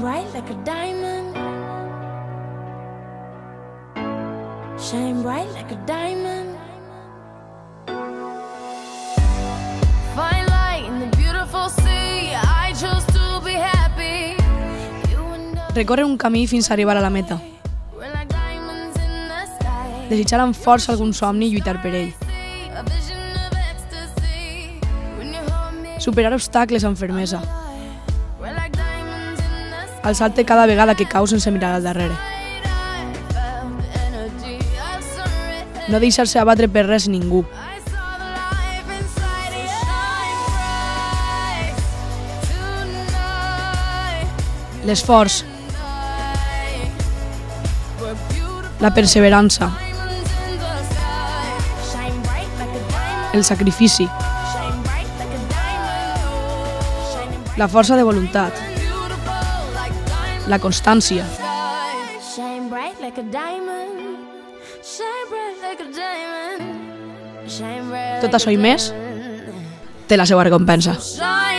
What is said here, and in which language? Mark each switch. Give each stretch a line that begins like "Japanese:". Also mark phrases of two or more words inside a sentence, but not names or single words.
English: bright like a diamond. Shine bright like a diamond. Find light in the beautiful sea. I chose to be happy. You and I
Catalan: Recorre un camí fins a arribar a la meta.
English: were like diamonds in the sky.
Catalan: Desitjar amb força algun somni i lluitar per ell.
English: A vision of ecstasy. When you hold me,
Catalan: Superar obstacles amb fermesa.
English: we're like diamonds in the sky.
Catalan: Alçar-te cada vegada que cau sense mirar al darrere.
English: I felt the energy of sun.
Catalan: No deixar-se abatre per res ni ningú.
English: I saw the life inside you. Shine bright tonight.
Catalan: L'esforç,
English: We're beautiful
Catalan: la perseverança,
English: diamonds in the sky. Shine bright like a diamond.
Catalan: el sacrifici,
English: Shine bright like a diamond. Shining bright
Catalan: la força de voluntat,
English: beautiful like diamond.
Catalan: la constància.
English: Shine bright like a diamond. Shine bright like a diamond. Shine bright
Catalan: Tot
English: like
Catalan: això
English: a
Catalan: i més
English: diamond.
Catalan: té la seva recompensa.
English: Shine